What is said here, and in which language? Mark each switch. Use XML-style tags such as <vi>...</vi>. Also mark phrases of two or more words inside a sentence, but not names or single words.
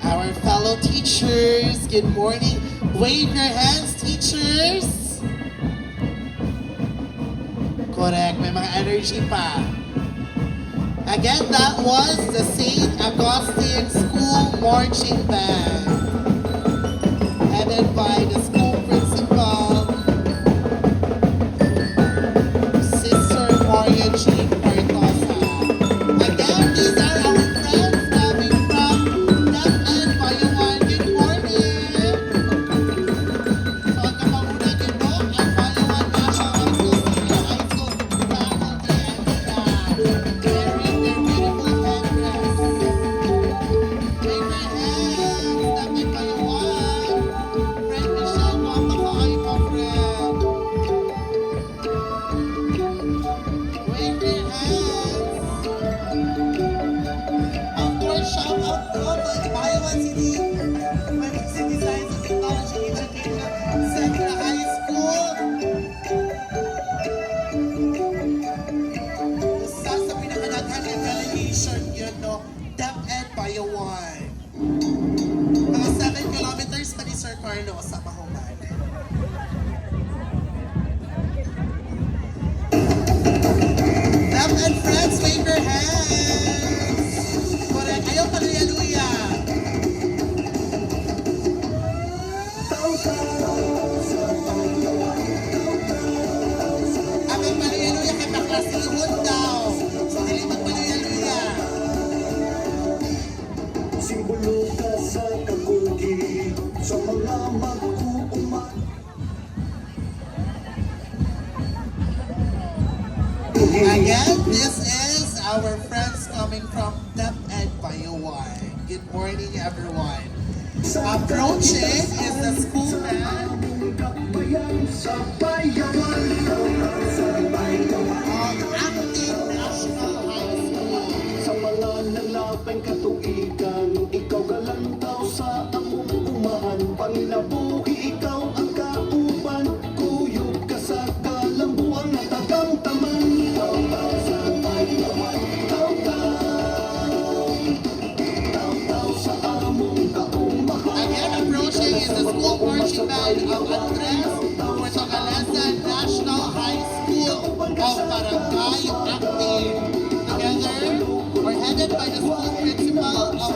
<en>Our fellow teachers, good morning. Wave your hands, teachers. Correct,</en> <tl>may mga energy pa.</tl> <en>Again, that was the St. Augustine School Marching Band, headed by the school principal, Sister Moria Jean Partosa. Again, these are our friends coming from DepEd Bio 1. Good morning! So,</en> <ceb>ang kapanguna nito ang</ceb> <en>Bio 1 National High School, faculty and staff, wearing their beautiful headdress. Wave your hands, DepEd Bio 1.</en> <ceb>Friend Michelle, mapakaay mo, friend.</ceb> <en>Wave your hands. Of course, shout out to Bio 1 City, Manila City Science and Technology Education Central High School.</en> <ceb>Isa sa pinakadaghan ng delegation yun, no?</ceb> <en>DepEd Bio 1.</en> <ceb>Mga 7 kilometers pa ni Sir Carlo sa Mahuman.</ceb> <en>DepEd friends, wave your hands! Correct.</en> <ceb>Ayaw paluya-luya. Ang paluya-luya kay baklasihon daw. So, dili magpaluya-luya. Simbolo ka sa kakugi, sa mga mag-uumat.</ceb> <en>Again, this is our friends coming from DepEd Bio 1. Good morning, everyone. Approaching is the school band</en> <ceb>Sa bayawan,</ceb> <en>of Acting National High School.</en> <ceb>sa mga nalapeng katuigan, ikaw galantaw sa among umahan. Panginabuhi, ikaw ang kauban, kuyog ka sa kalambuan na tagang taman. Taw-taw sa bayawan, taw-taw sa among kaumahan.</ceb> <en>Again, approaching is the school marching band of Andres Portogalesa National High School of Barangay Acting. Together, we're headed by the school principal,</en>